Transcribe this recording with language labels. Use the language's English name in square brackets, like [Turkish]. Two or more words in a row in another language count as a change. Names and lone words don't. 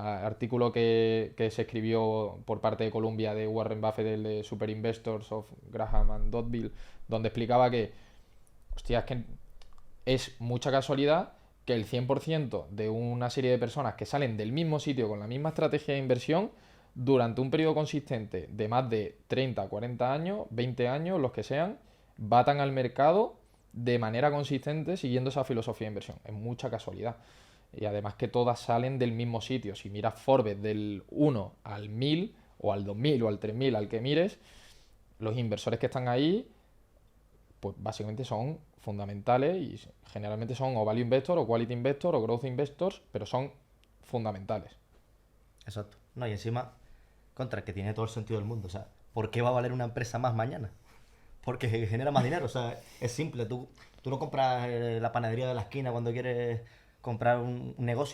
[Spanish] artículo que se escribió por parte de Columbia de Warren Buffett, el de Super Investors of Graham and Doddville, donde explicaba que, hostia, es que es mucha casualidad que el 100% de una serie de personas que salen del mismo sitio con la misma estrategia de inversión durante un periodo consistente de más de 30, 40 años, 20 años, los que sean, batan al mercado de manera consistente siguiendo esa filosofía de inversión. Es mucha casualidad. Y además que todas salen del mismo sitio. Si miras Forbes del 1 al 1000 o al 2000 o al 3000, al que mires, los inversores que están ahí, pues básicamente son fundamentales y generalmente son o [English] value investor [Spanish] o [English] quality investor [Spanish] o [English] growth investors, [Spanish] pero son fundamentales. Exacto. No, y encima, contra que tiene todo el sentido del mundo. O sea, ¿por qué va a valer una empresa más mañana? Porque genera más dinero. O sea, es simple. Tú no compras la panadería de la esquina cuando quieres comprar un negocio.